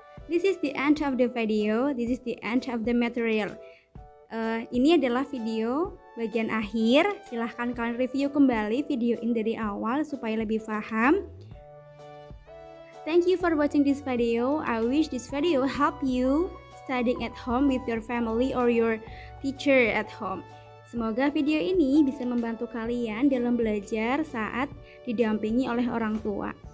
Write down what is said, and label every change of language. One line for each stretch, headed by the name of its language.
English: This is the end of the video. This is the end of the material.
Indonesian: Ini adalah video bagian akhir. Silahkan kalian review kembali video ini dari awal supaya lebih paham.
English: Thank you for watching this video. I wish this video help you studying at home with your family or your teacher at home.
Indonesian: Semoga video ini bisa membantu kalian dalam belajar saat didampingi oleh orang tua.